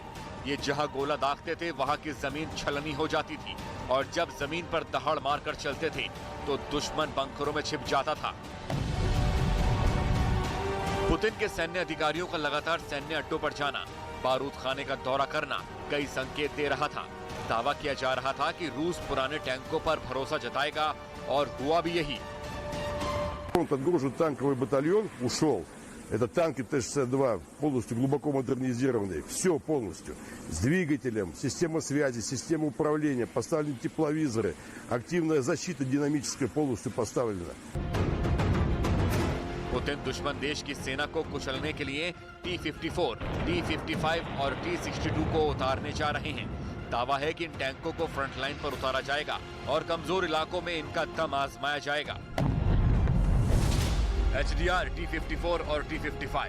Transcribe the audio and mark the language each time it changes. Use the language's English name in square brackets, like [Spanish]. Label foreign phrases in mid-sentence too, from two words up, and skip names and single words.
[Hindi] ये जहां गोला दागते थे वहां की जमीन छलनी हो जाती थी और जब जमीन पर दहाड़ मारकर चलते थे तो दुश्मन बंकरों में छिप जाता था। पुतिन के सैन्य अधिकारियों का लगातार सैन्य अड्डों पर जाना, बारूद खाने का दौरा करना कई संकेत दे रहा था। दावा किया जा रहा था कि रूस पुराने टैंकों पर भरोसा जताएगा और हुआ भी यही। [Russian] Подгружен танковый батальон ушел. Это танки Т-62, полностью глубоко модернизированные. Все полностью. С двигателем, система связи, система управления, поставлены тепловизоры. Активная защита динамическая полностью поставлена. [Hindi] पुतिन दुश्मन देश की सेना को कुचलने के लिए T-54, T-55 और T-62 को उतारने जा रहे हैं। दावा है कि इन टैंकों को [English] front line [Hindi] पर उतारा जाएगा और कमजोर इलाकों में इनका दम आजमाया जाएगा। HDR, T-54 और T-55।